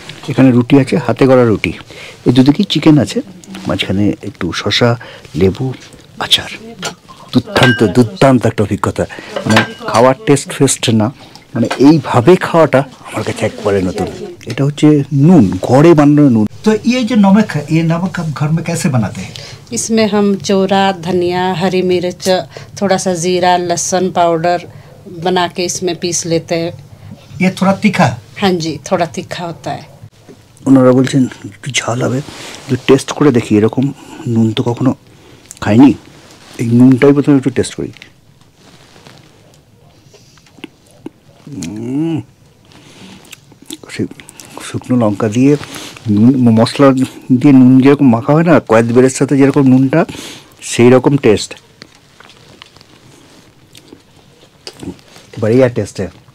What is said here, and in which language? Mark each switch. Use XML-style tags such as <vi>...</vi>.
<bn>এখানে রুটি আছে, হাতে গড়া রুটি, এই দুদিকেই চিকেন আছে, মাঝখানে একটু শসা, লেবু, আচার। দুর্দান্ত দুর্দান্ত একটা অভিজ্ঞতা। মানে খাওয়ার টেস্ট ফেস্ট না, মানে এইভাবে খাওয়াটা আমার কাছে একবারে নতুন। এটা হচ্ছে নুন, ঘরে বানানো নুন।</bn> <hi>তো ये जो नमक है, ये नमक हम घर में कैसे बनाते हैं? इसमें हम चौरा, धनिया, हरी मिर्च, थोड़ा सा जीरा, लहसुन पाउडर बना के इसमें पीस लेते हैं। ये थोड़ा तीखा? हाँ जी, थोड़ा तीखा होता है।</hi> <bn>ওনারা বলছেন একটু ঝাল হবে, একটু টেস্ট করে দেখি। এরকম নুন তো কখনো খাইনি, এই নুনটাই প্রথমে একটু টেস্ট করি। শুকনো লঙ্কা দিয়ে নুন, মশলা দিয়ে নুন যেরকম মাখা হয় না কয়েদ বেরের সাথে, যেরকম নুনটা সেই রকম টেস্ট,</bn> <hi>बढ़िया टेस्ट है।</hi>